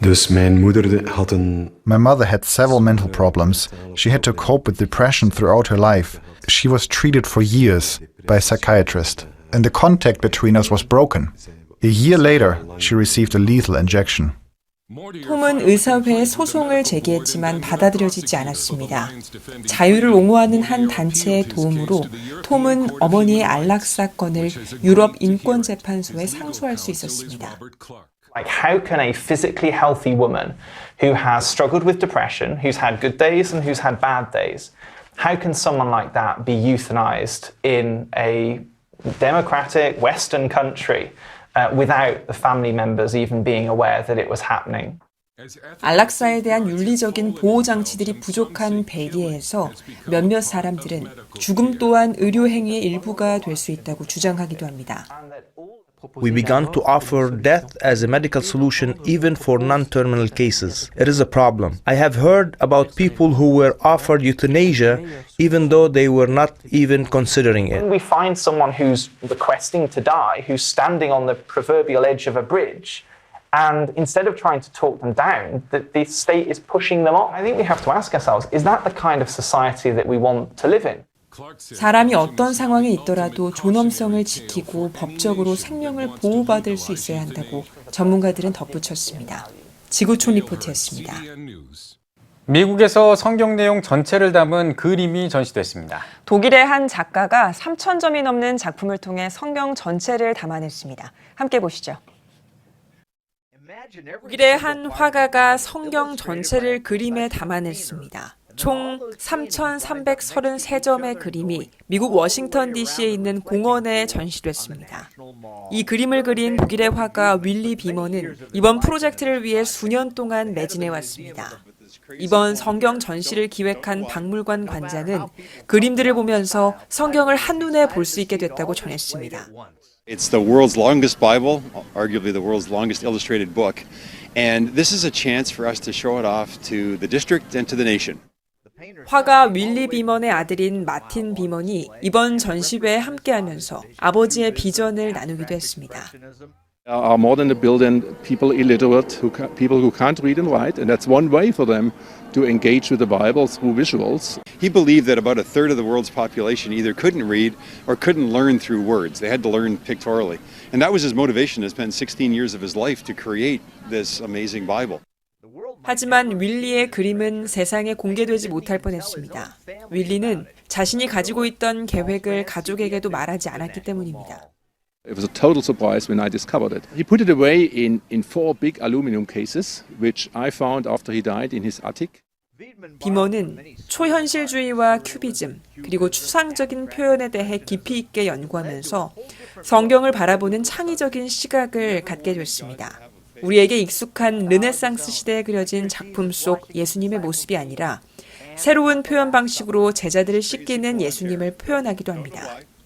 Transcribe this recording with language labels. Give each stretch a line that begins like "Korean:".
English: My mother had several mental problems. She had to cope with depression throughout her life. She was treated for years by a psychiatrist, and the contact between us was broken. A year later, she received a lethal injection.
Korean: 톰은 의사회에 소송을 제기했지만 받아들여지지 않았습니다. 자유를 옹호하는 한 단체의 도움으로 톰은 어머니의 안락사 건을 유럽 인권재판소에 상소할 수 있었습니다.
English: Like, how can a physically healthy woman who has struggled with depression, who's had good days and who's had bad days, how can someone like that be euthanized in a democratic Western country without the family members even being aware that it was happening?
Korean: 안락사에 대한 윤리적인 보호 장치들이 부족한 벨기에에서 몇몇 사람들은 죽음 또한 의료 행위의 일부가 될 수 있다고 주장하기도 합니다.
English: We began to offer death as a medical solution even for non-terminal cases. It is a problem. I have heard about people who were offered euthanasia even though they were not even considering it. When we find someone who's requesting to die, who's standing on the proverbial edge of a bridge, and instead of trying to talk them down, the state is pushing them on. I think we have to ask ourselves, is that the kind of society that we want to live in?
Korean: 사람이 어떤 상황에 있더라도 존엄성을 지키고 법적으로 생명을 보호받을 수 있어야 한다고 전문가들은 덧붙였습니다. 지구촌 리포트였습니다. 미국에서 성경 내용 전체를 담은 그림이 전시됐습니다. 독일의 한 작가가 3,000점이 넘는 작품을 통해 성경 전체를 담아냈습니다. 함께 보시죠. 독일의 한 화가가 성경 전체를 그림에 담아냈습니다. 총 3,333점의 그림이 미국 워싱턴 DC에 있는 공원에 전시됐습니다. 이 그림을 그린 독일의 화가 윌리 비먼은 이번 프로젝트를 위해 수년 동안 매진해 왔습니다. 이번 성경 전시를 기획한 박물관 관장은 그림들을 보면서 성경을 한눈에 볼 수 있게 됐다고 전했습니다.
English: It's the world's longest Bible, arguably the world's longest illustrated book, and this is a chance for us to show it off to the district and to the nation.
Korean: 화가 윌리 비먼의 아들인 마틴 비먼이 이번 전시회에 함께하면서 아버지의 비전을 나누기도 했습니다.
English: Are more than a billion people illiterate, people who can't read and write, and that's one way for them to engage with the Bible through visuals. He believed that about a third of the world's population either couldn't read or couldn't learn through words. They had to learn pictorially. And that was his motivation to spend 16 years of his life to create this amazing Bible.
Korean: 하지만 윌리의 그림은 세상에 공개되지 못할 뻔했습니다. 윌리는 자신이 가지고 있던 계획을 가족에게도 말하지 않았기 때문입니다.
English: It was a total surprise when I discovered it. He put it away in 4 big aluminum cases, which I found after he died in his attic.
Korean: 비먼은 초현실주의와 큐비즘, 그리고 추상적인 표현에 대해 깊이 있게 연구하면서 성경을 바라보는 창의적인 시각을 갖게 됐습니다. 우리에게 익숙한 르네상스 시대에 그려진 작품 속 예수님의 모습이 아니라 새로운 표현 방식으로 제자들을 씻기는 예수님을 표현하기도 합니다.